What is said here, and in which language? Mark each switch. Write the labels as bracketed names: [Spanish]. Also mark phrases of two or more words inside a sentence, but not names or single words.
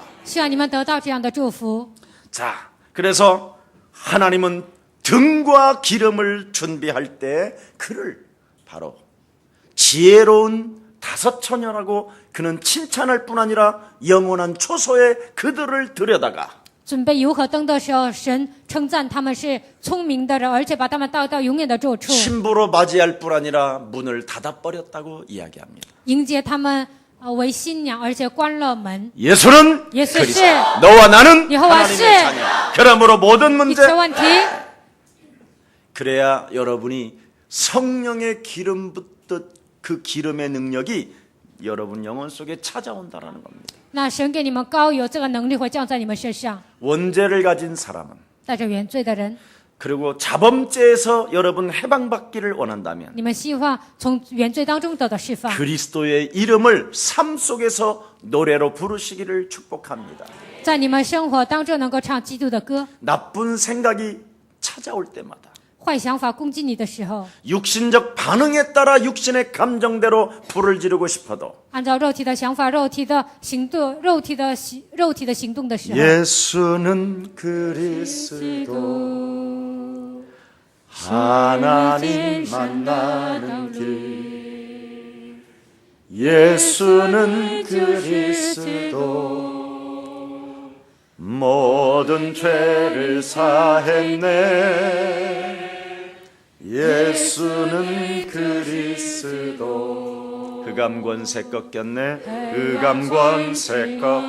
[Chinese] 希望你们得到这样的祝福。 [Korean] 자, 그래서 하나님은 등과 기름을 준비할 때 그를 바로 지혜로운 다섯 처녀라고 그는 칭찬할 뿐 아니라 영원한 초소에 그들을 들여다가 [Chinese] 准备油和灯的时候，神称赞他们是聪明的人，而且把他们带到永远的住处， [Korean] 신부로 맞이할 뿐 아니라 문을 닫아버렸다고 이야기합니다. [Chinese] 迎接他们为新娘，而且关了门。 [Korean] 예수는 예수 그리스도, 씨. 너와 나는 여호와 하나님의 씨. 자녀. 그러므로 모든 [Chinese] 一 [Korean] 문제 [Chinese] 切问题， [Korean] 그래야 여러분이 성령의 기름 붓듯 그 기름의 능력이 여러분 영혼 속에 찾아온다라는 겁니다. [Chinese] 那神给你们膏油，这个能力会降在你们身上。 [Korean] 원죄를 가진 사람은 [Chinese] 带着原罪的人， [Korean] 그리고 자범죄에서 여러분 해방받기를 원한다면 [Chinese] 你们希望从原罪当中得到释放， [Korean] 그리스도의 이름을 삶 속에서 노래로 부르시기를 축복합니다. [Chinese] 在你们生活当中能够唱基督的歌。 [Korean] 나쁜 생각이 찾아올 때마다 [Chinese] 坏想法攻击你的时候， [Korean] 육신적 반응에 따라 육신의 감정대로 불을 지르고 싶어도 [Chinese] 按照肉体的想法、肉体的行动、肉体的行动的时候， [Korean] 예수는 그리스도 하나님 만나는 길 예수는 그리스도 모든 죄를 사했네 예수는 그리스도 흑암 권세 꺾였네 흑암 권세